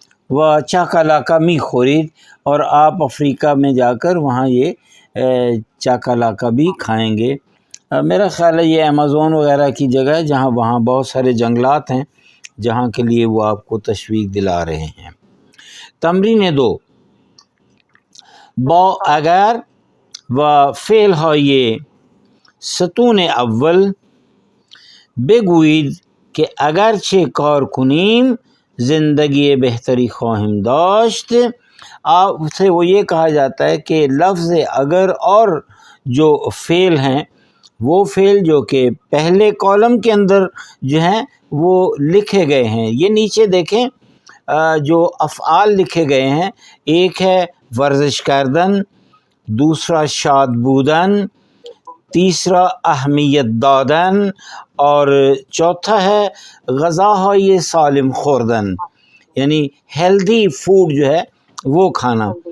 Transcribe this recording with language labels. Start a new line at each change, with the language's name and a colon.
Urdu: وہ چاکا لاکا
Persian: می خورید،
Urdu: اور آپ افریقہ میں جا کر وہاں یہ چاکا لاکا بھی کھائیں گے. میرا خیال ہے یہ امیزون وغیرہ کی جگہ ہے جہاں وہاں بہت سارے جنگلات ہیں جہاں کے لیے وہ آپ کو تشویق دلا رہے ہیں.
Persian: تمرین 2 با اگر و فعل های ستون اول بگویید که اگرچه کار کنیم زندگی بہتری خواہیم داشت.
Urdu: آپ سے وہ یہ کہا جاتا ہے کہ لفظ اگر اور جو فعل ہیں وہ فعل جو کہ پہلے کالم کے اندر جو ہیں وہ لکھے گئے ہیں. یہ نیچے دیکھیں جو افعال لکھے گئے ہیں، ایک ہے ورزش کردن، دوسرا شاد بودن، تیسرا اہمیت دادن، اور چوتھا ہے
Persian: غذاهای سالم خوردن،
Urdu: یعنی ہیلدی فوڈ جو ہے وہ کھانا.